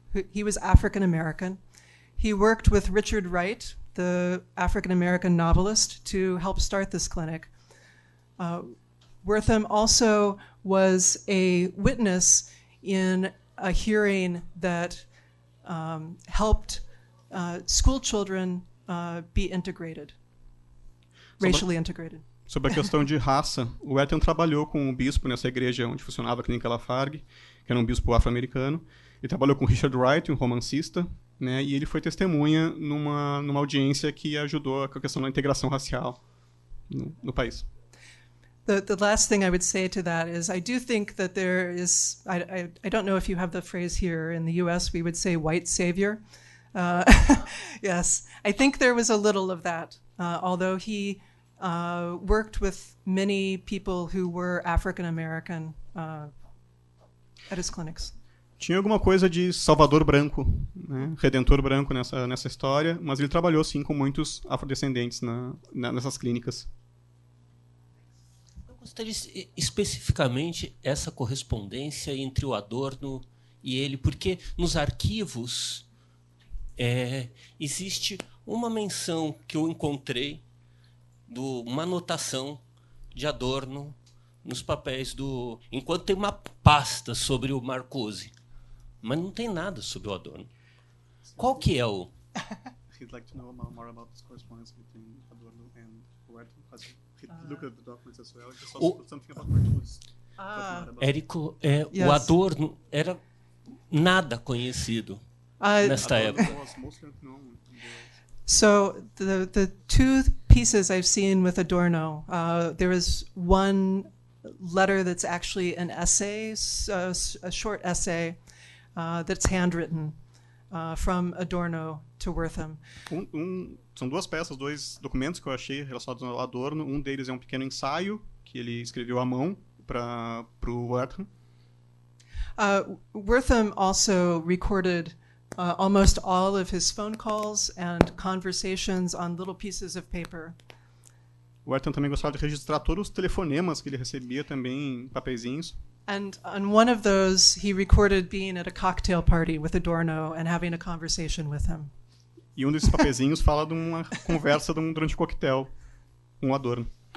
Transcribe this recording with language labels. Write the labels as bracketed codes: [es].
[en] He was African American. He worked with Richard Wright, the African American novelist, to help start this clinic. Wertham also was a witness in a hearing that helped school children be integrated, racially integrated. [pt] Sobre a questão de raça, o Wertham trabalhou com um bispo nessa igreja onde funcionava a Clínica Lafargue, que era um bispo afro-americano. Ele trabalhou com Richard Wright, um romancista, né, e ele foi testemunha numa audiência que ajudou com a questão da integração racial no país. [en] The last thing I would say to that is I do think that there is, I don't know if you have the phrase here, in the US we would say white savior. Yes, I think there was a little of that, although he worked with many people who were African American at his clinics. [pt] Tinha alguma coisa de salvador branco, né, redentor branco nessa história, mas ele trabalhou sim com muitos afrodescendentes nessas clínicas. Gostaria especificamente essa correspondência entre o Adorno e ele, porque nos arquivos existe uma menção que eu encontrei, uma anotação de Adorno nos papéis enquanto tem uma pasta sobre o Marcuse, mas não tem nada sobre o Adorno. Qual que é [en] he'd like to know more about this correspondence between Adorno and Wertham. He looked at the documents as well. Just also something about Bertolucci. [pt] Érico, [en] Yes. [pt] o Adorno era nada conhecido nesta época. [en] Was mostly unknown in the world. So the two pieces I've seen with Adorno, there is one letter that's actually an essay, a short essay that's handwritten from Adorno to Wertham. [pt] São duas peças, dois documentos que eu achei relacionados ao Adorno. Um deles é um pequeno ensaio que ele escreveu à mão para o Wertham. [en] Wertham also recorded almost all of his phone calls and conversations on little pieces of paper. [pt] O Wertham também gostava de registrar todos os telefonemas que ele recebia também em papeizinhos. [en] And on one of those, he recorded being at a cocktail party with Adorno and having a conversation with him. [pt] E um desses papeizinhos fala de uma conversa durante o coquetel com o Adorno.